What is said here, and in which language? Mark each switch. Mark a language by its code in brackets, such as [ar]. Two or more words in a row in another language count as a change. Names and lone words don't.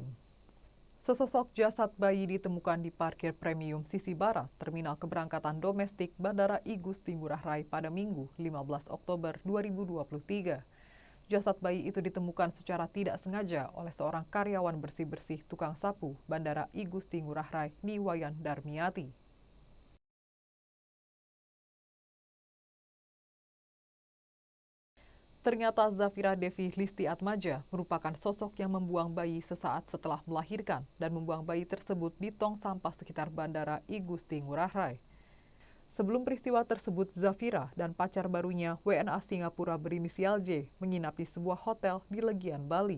[id] Sesosok jasad bayi ditemukan di parkir premium sisi barat Terminal Keberangkatan Domestik Bandara I Gusti Ngurah Rai pada Minggu 15 Oktober 2023. Jasad bayi itu ditemukan secara tidak sengaja oleh seorang karyawan bersih-bersih tukang sapu Bandara I Gusti Ngurah Rai Niwayan Darmiati. Ternyata Zafira Devi Listiatmaja merupakan sosok yang membuang bayi sesaat setelah melahirkan dan membuang bayi tersebut di tong sampah sekitar Bandara I Gusti Ngurah Rai. Sebelum peristiwa tersebut, Zafira dan pacar barunya WNA Singapura berinisial J menginap di sebuah hotel di Legian, Bali.